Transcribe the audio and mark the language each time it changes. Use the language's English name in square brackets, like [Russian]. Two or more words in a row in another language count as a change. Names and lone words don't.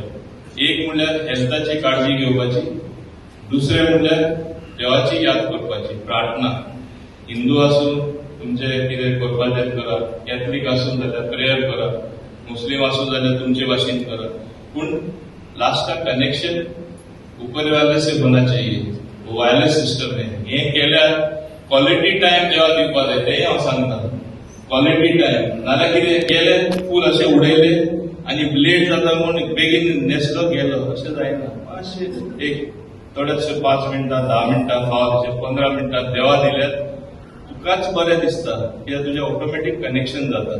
[Konkani] एक म्हणल्यार हेल्थाची काळजी घेवपाची, दुसरे म्हणल्यार देवाची याद करपाची, प्रार्थना. हिंदू आसूं तुमचे कितें करपाचें करा, कॅथलीक आसूं जाल्यार प्रेयर करा, मुस्लीम आसूं जाल्यार तुमचे भाशेन करा, पूण लास्टाक कनेक्शन [Hindi] ऊपर वाले से होना चाहिए, वायरलेस सिस्टम है. [Konkani] हे केल्यार [English] quality time [Konkani] जेव्हा दिवपा जाय तेंय हांव सांगता. [English] quality time [Konkani] नाल्यार कितें केलें फूल अशें उडयले आनी लेट जाता म्हूण बेगीन न्हेसलो गेलो अशें जायना. मातशें एक थोडेशे 5 मिनटां 10 मिनटां फावत 15 मिनटां देवा दिल्यार तुकाच बरें दिसता, कित्याक तुजें [English] automatic connection [Konkani] जाता.